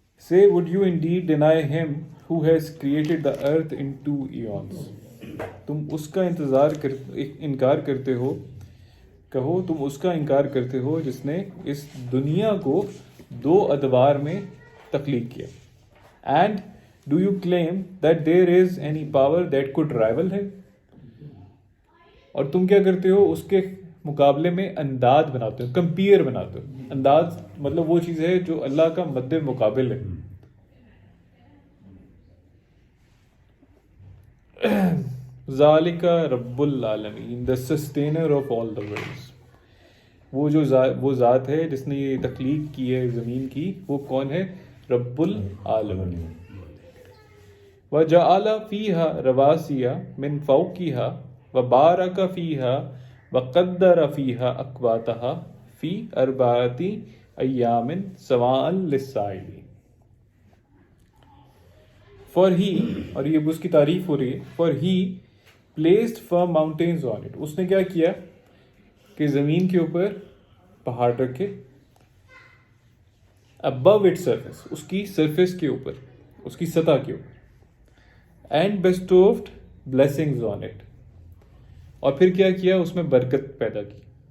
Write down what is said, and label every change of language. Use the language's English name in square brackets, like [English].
[English] Say, would you indeed deny him who has created the earth in 2 eons? [Urdu] تم اس کا انکار کرتے ہو, کہو تم اس کا انکار کرتے ہو جس نے اس دنیا کو 2 ادوار میں تخلیق کیا. [English] And do you claim that there is any power that could rival him? [Urdu] اور تم کیا کرتے ہو اس کے مقابلے میں انداز بناتے ہو, کمپیئر بناتے ہو. انداز مطلب وہ چیز ہے جو اللہ کا مد مقابل ہے. [Arabic] ذالک رب العالمین, [English] the sustainer of all the worlds. [Urdu] وہ ذات ہے جس نے یہ تخلیق کی ہے زمین کی, وہ کون ہے؟ رب العالمین. [Arabic] وجعل فیہا رواسیا من فوقہا وبارک فیہا وقدر فیہا اقواتہا فی 4 ایام سواء للسائلین. [English] For he, [Urdu] اور یہ اس کی تعریف ہو رہی ہے, [English] for he placed firm mountains on it. [Urdu] اس نے کیا کیا کہ زمین کے اوپر پہاڑ رکھے, [English] above its surface, [Urdu] اس کی سرفیس کے اوپر, اس کی سطح کے اوپر, [English] and bestowed blessings on it. [Urdu] اور پھر کیا کیا, اس میں برکت پیدا کی.